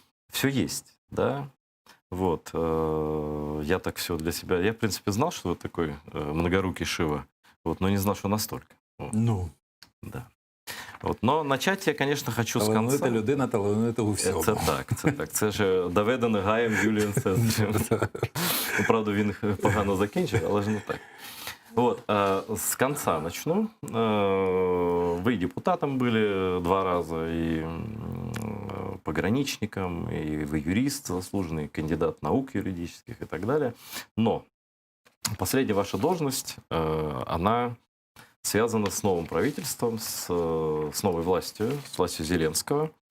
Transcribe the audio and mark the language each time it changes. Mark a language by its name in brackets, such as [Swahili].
[Russian] Все есть, да? Вот, я так все для себя... Я, в принципе, знал, что вы такой многорукий Шива, вот, но не знал, что настолько. Вот. Ну, Да. От, но начать я, конечно, хочу з конца. [Ukrainian] талановита людина, талановита у всьому. Це так, це так. Це ж доведено Гаєм Юлієм Цезарем. Правда, він погано закінчив, але ж не так. [Russian] Вот, с конца начну. Вы и депутатом были 2 раза, и пограничником, и вы юрист заслуженный, кандидат наук юридических и так далее. Но последняя ваша должность, она связана с новым правительством, с новой властью, с властью Зеленского.